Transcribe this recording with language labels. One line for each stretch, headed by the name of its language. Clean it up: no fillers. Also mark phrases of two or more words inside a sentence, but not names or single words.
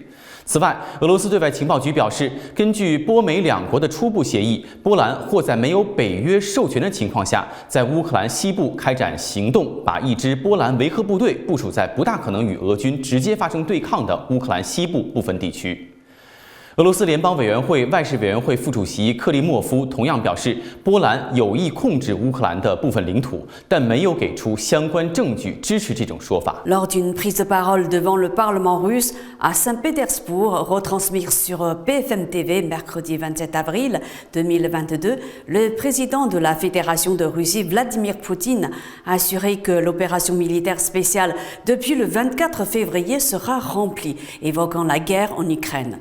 Chinese: 此外，俄罗斯对外情报局表示，根据波美两国的初步协议，波兰或在没有北约授权的情况下，在乌克兰西部开展行动，把一支波兰维和部队部署在不大可能与俄军直接发生对抗的乌克兰西部部分地区。俄罗斯联邦委员会外事委员会副主席克利莫夫同样表示，波兰有意控制乌克兰的部分领土，但没有给出相关证据支持这种说法。
French: Lors d'une prise de parole devant le Parlement russe à Saint-Pétersbourg, retransmise sur BFM TV mercredi 27 avril 2022, le président de la Fédération de Russie, Vladimir Poutine, a assuré que l'opération militaire spéciale depuis le 24 février sera remplie, évoquant la guerre en Ukraine.